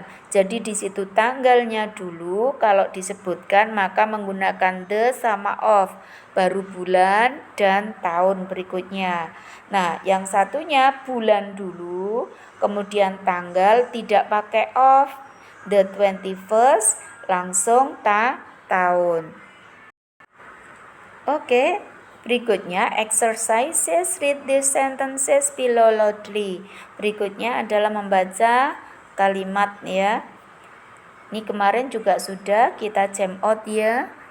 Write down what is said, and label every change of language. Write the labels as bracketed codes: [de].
[id] Jadi di situ tanggalnya dulu, kalau disebutkan maka menggunakan the sama of, baru bulan dan tahun berikutnya. Nah, yang satunya bulan dulu, kemudian tanggal tidak pakai of, the 21st langsung tahun. Oke, berikutnya [en] exercises, read these sentences below loudly. [id] Berikutnya adalah membaca kalimat ya. Ini kemarin juga sudah kita jam out ya.